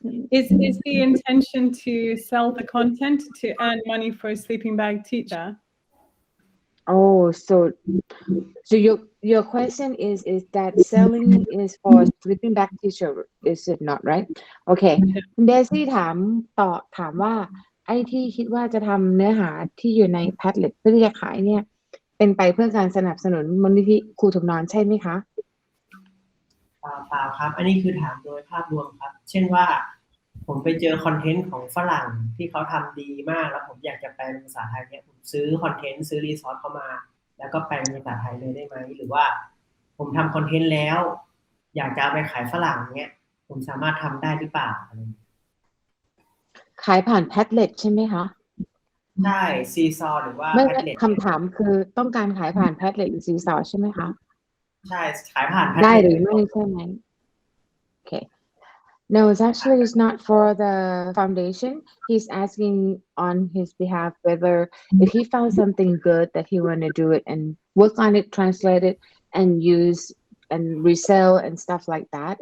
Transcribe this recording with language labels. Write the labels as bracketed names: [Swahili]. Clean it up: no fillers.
[English] Is the intention to sell the content to earn money for a sleeping bag teacher? Oh, so your question is that selling is for sleeping bag teacher, is it not, right? Okay. [Thai] คุณเดซี่ถามว่าไอ้ที่คิดว่าจะทำเนื้อหาที่อยู่ใน Padlet เพื่อที่จะขายเนี่ยเป็นไปเพื่อการสนับสนุนมูลนิธิครูถมนอนใช่ไหมคะ เปล่าครับอันนี้คือถามโดยภาพรวมครับเช่นว่าผมไปเจอคอนเทนต์ของฝรั่งที่เขาทำดีมากแล้วผมอยากจะแปลเป็นภาษาไทยเนี่ยผมซื้อคอนเทนต์ซื้อรีซอสเข้ามาแล้วก็แปลเป็นภาษาไทยเลยได้ไหมหรือว่าผมทำคอนเทนต์แล้วอยากจะเอาไปขายฝรั่งเนี่ยผมสามารถทำได้หรือเปล่า ขายผ่าน Padlet ใช่ไหมคะ ใช่ซีซอหรือว่า ไม่ Padlet คำถามคือต้องการขายผ่าน Padlet หรือซีซอใช่ไหมคะ ใช่ขายผ่าน Padlet ได้หรือไม่ใช่ไหม Okay. [English] No, it's not for the foundation. He's asking on his behalf whether if he found something good that he want to do it and work on it, translate it, and use and resell and stuff like that.